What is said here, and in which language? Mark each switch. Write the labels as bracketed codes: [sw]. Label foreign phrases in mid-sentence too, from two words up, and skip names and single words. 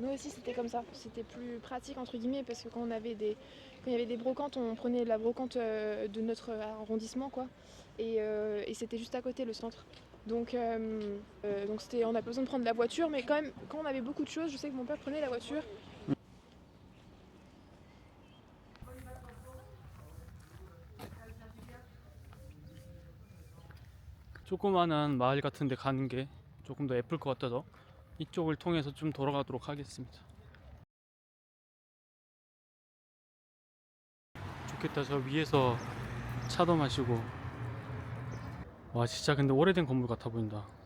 [fr] Nous aussi c'était comme ça. C'était plus pratique entre guillemets parce que quand il y avait des brocantes, on prenait la brocante de notre arrondissement quoi. Et c'était juste à côté le centre. Donc on n'a pas besoin de prendre la voiture, mais quand même quand on avait beaucoup de choses, je sais que mon père prenait la voiture. [ko] 조그마한 마을 같은 데 가는 게 조금 더 예쁠 것 같아서 이쪽을 통해서 좀 돌아가도록 하겠습니다. 좋겠다. 저 위에서 차도 마시고. 와 진짜 근데 오래된 건물 같아 보인다.